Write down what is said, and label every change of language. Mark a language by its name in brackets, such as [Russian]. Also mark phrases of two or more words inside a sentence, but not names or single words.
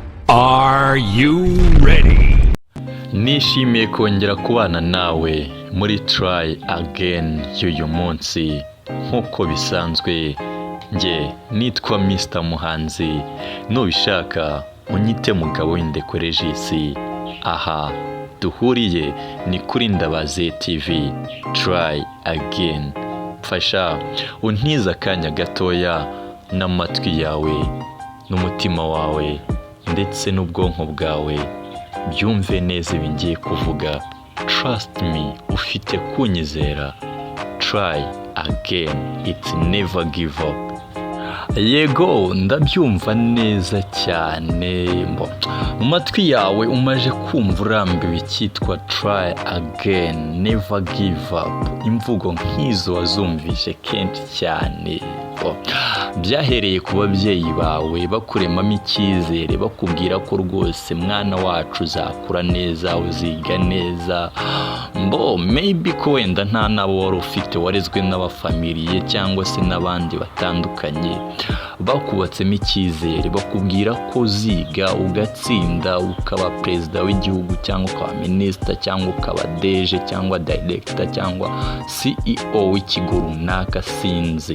[English] Are you ready? [Kinyarwanda] Nishimiye kongera kubana nawe muri Try Again y'uyu munsi. Nk'uko bisanzwe njye nitwa Mr. Muhanzi, nubishaka unyite mugabo w'indekorejisi. Aha duhuriye ni kuri Ndabaze TV Try Again. Fasha untiza akanya gatoya n'amatwi yawe n'umutima wawe ndetse n'ubwonko bwawe byumve neza ibingiye kuvuga. [English] Trust me, [Kinyarwanda] ufite kunyizera. [English] Try again, it's never give up. [Kinyarwanda] Yego ndabyumva neza cyane. Mu matwi yawe umaje kumva urambiwe icyitwa [English] try again, never give up. [Kinyarwanda] Imvugo nk'izo wazumvishe kenshi cyane. Byahereye ku babyeyi bawe bakuremamo icyizere, bakubwira ko rwose mwana wacu uzakura neza, uziga neza. Maybe ko wenda nta nabo wari ufite, warezwe n'abafamiliye cyangwa se n'abandi batandukanye, bakubatsemo icyizere, bakubwira ko uziga ugatsinda, ukaba perezida w'igihugu cyangwa ukaba minisita cyangwa ukaba deje cyangwa director cyangwa CEO w'ikigo runaka sinzi.